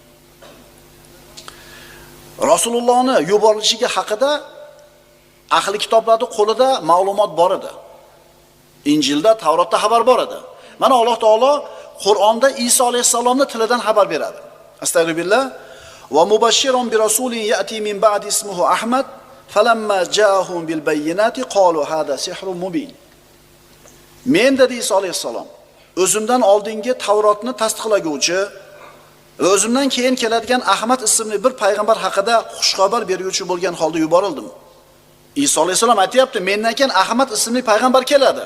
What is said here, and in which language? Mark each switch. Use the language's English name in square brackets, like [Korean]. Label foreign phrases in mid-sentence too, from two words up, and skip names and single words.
[Uzbek] Rasulullohni yuborilishiga haqida ahli kitoblarning qo'lida ma'lumot bor edi. Injilda, Tavrotda xabar bor edi. Mana Alloh taolo Qur'onda Iso alayhisalomning tilidan xabar beradi. Astagfirullah. [Arabic] وَمُبَشِّرًا بِرَسُولٍ يَأْتِي مِنْ بَعْدِي اسْمُهُ أَحْمَدُ فَلَمَّا جَاءَهُمْ بِالْبَيِّنَاتِ قَالُوا هَذَا سِحْرٌ مُبِينٌ. [Uzbek] Men dedi Iso alayhisalom, o'zimdan oldingi Tavrotni tasdiqlaguvchi va o'zimdan keyin keladigan Ahmad ismli bir payg'ambar haqida xushxabar beruvchi bo'lgan holda yuborildim. Iso alayhisalom aytayapti, mendan keyin Ahmad ismli payg'ambar keladi.